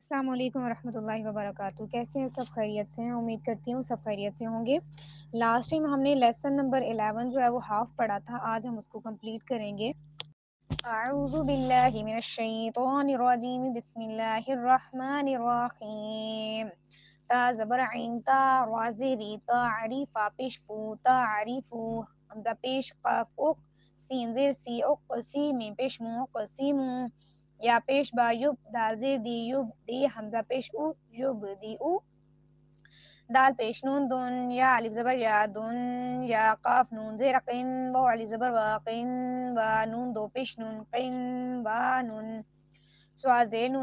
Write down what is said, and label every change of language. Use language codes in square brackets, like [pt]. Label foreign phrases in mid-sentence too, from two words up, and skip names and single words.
[ar] السلام علیکم ورحمۃ اللہ وبرکاتہ. [ur] کیسے ہیں سب؟ خیریت سے ہیں؟ امید کرتی ہوں سب خیریت سے ہوں گے. [en] last time [ur] ہم نے [en] lesson number [ur] 11 جو ہے وہ ہاف پڑھا تھا. آج ہم اس کو کمپلیٹ کریں گے. [ar] اعوذ باللہ من الشیطان الرجیم. بسم اللہ الرحمن الرحیم. [ur] تا زبر عین تا را زیری تا عریفا پیش فو تا عریفو حمزہ پیش قاف اق سین زیر سی اق سی میم پیش مو اق سی مو یا پیش با یب دال زیر دی یب دی حمزہ پیش او یب دی او دال پیش نون دون یا الف زبر یا دون یا قاف نون زیر قین با الف زبر وا قین با نون دو پیش نون قین با نون سوا زیر نون